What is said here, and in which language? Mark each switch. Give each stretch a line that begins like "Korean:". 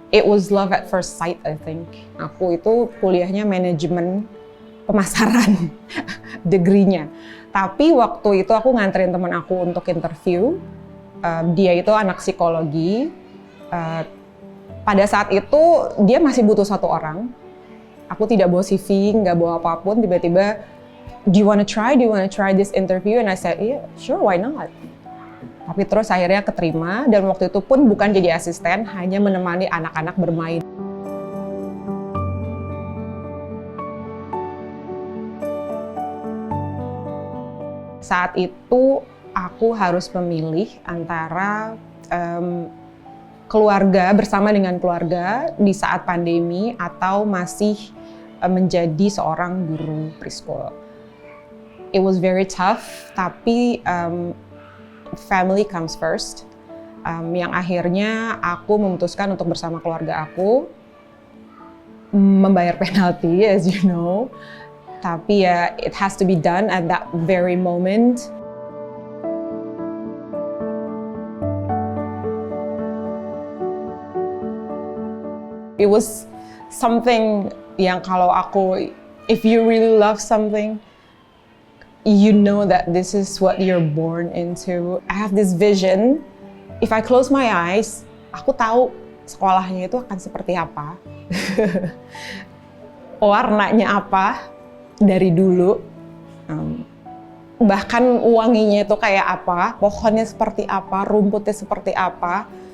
English: It was love at first sight, I think.
Indonesian: Aku itu kuliahnya manajemen pemasaran, degree-nya. Tapi waktu itu aku nganterin teman aku untuk interview. Dia itu anak psikologi. Pada saat itu dia masih butuh 1 orang. Aku tidak bawa CV, nggak bawa apapun. Tiba-tiba,
English: do you wanna try this interview? And I said, yeah, sure, why not?
Indonesian: Tapi terus akhirnya keterima, dan waktu itu pun bukan jadi asisten, hanya menemani anak-anak bermain. Saat itu aku harus memilih antara keluarga, bersama dengan keluarga di saat pandemi, atau masih menjadi seorang guru preschool.
English: It was very tough,
Indonesian: tapi
English: family comes first.
Indonesian: Yang akhirnya aku memutuskan untuk bersama keluarga aku membayar penalti,
English: as you know.
Indonesian: Tapi ya,
English: it has to be done at that very moment. It was something
Indonesian: yang kalau aku,
English: if you really love something, you know that this is what you're born into. I have this vision. If I close my eyes,
Indonesian: aku tahu sekolahnya itu akan seperti apa. Warnanya apa dari dulu. Bahkan wanginya itu kayak apa, pohonnya seperti apa, rumputnya seperti apa.